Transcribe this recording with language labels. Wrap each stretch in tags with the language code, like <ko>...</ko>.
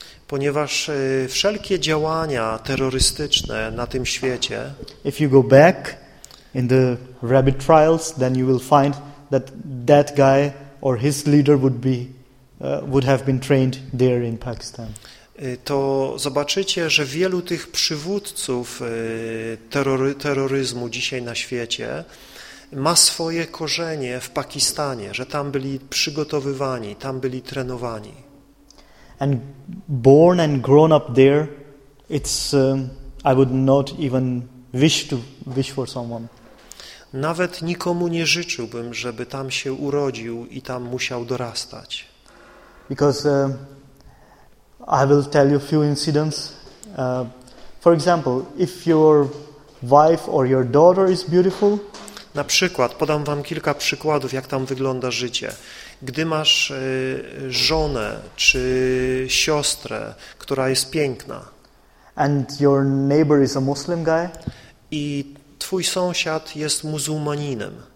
<pl>Ponieważ wszelkie działania terrorystyczne na tym świecie.</pl> <en>If you go back in the rabbit trials, then you will find that that guy or his leader would have been trained there in Pakistan.</en> <pl>To zobaczycie, że wielu tych przywódców terroryzmu dzisiaj na świecie ma swoje korzenie w Pakistanie, że tam byli przygotowywani, tam byli trenowani.</pl> <en>And born and grown up there, it's I would not even wish for someone.</en> <pl>Nawet nikomu nie życzyłbym, żeby tam się urodził i tam musiał dorastać.</pl> <en>Because I will tell you a few incidents. For example, if your wife or your daughter is beautiful.</en> <pl>Na przykład, podam wam kilka przykładów, jak tam wygląda życie. Gdy masz żonę czy siostrę, która jest piękna.</pl> <en>And your neighbor is a Muslim guy.</en> <pl>I twój sąsiad jest muzułmaninem.</pl>